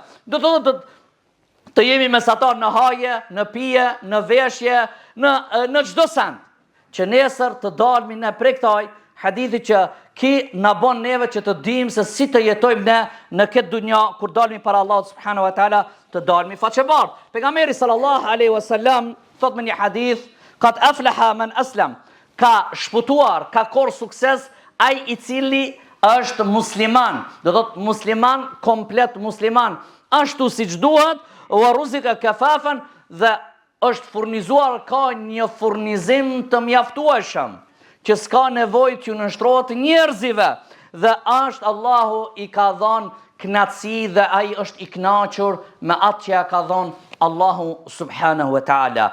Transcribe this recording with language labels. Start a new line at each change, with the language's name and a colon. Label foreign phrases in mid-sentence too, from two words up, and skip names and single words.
Albanian: Do të jemi mesatar në haje, në pije, në veshje, në çdo send, që nesër të dalmi ne prej këtij hadithi që ki na bën neve që të dimë se si të jetojmë ne në këtë dunja, kur dalmi para Allahut
Arabic: سبحانه وتعالى,
Albanian: të dalmi faqebart. Pejgamberi
Arabic: صلى الله عليه وسلم
Albanian: thot me një hadith:
Arabic: "قد أفلح من أسلم."
Albanian: Ka shputuar, ka kor sukses ai i cili është musliman. Do thot musliman, komplet musliman, ashtu siç duhet,
Arabic: ورزق كفافا,
Albanian: dhe është furnizuar, ka një furnizim të mjaftueshëm, që s'ka nevojë që nështrohet njerëzive, dhe është Allahu i ka dhënë knatësi dhe ai është i kënaqur me atë që ja ka dhënë Allahu
Arabic: سبحانه وتعالى.